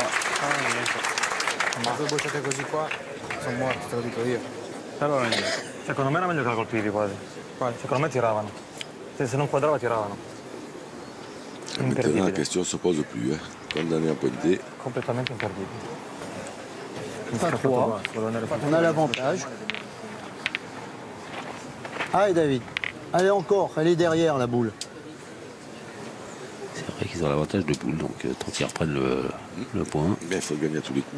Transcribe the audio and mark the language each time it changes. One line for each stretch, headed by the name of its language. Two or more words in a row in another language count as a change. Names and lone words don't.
Italian: Ma due bocciate così qua sono morti, te lo dico io. Però secondo me era meglio che la colpivi quasi. Secondo me tiravano. Se non quadrava tiravano.
French: Maintenant la question se pose plus. Hein. Condamné à pointer.
Italian: Completamente imperdibile.
French: Pas 3. On a l'avantage. Allez David. Allez encore, elle est derrière la boule. C'est Ils ont l'avantage de boule, donc tant qu'ils reprennent le point. Mais il faut gagner à tous les coups.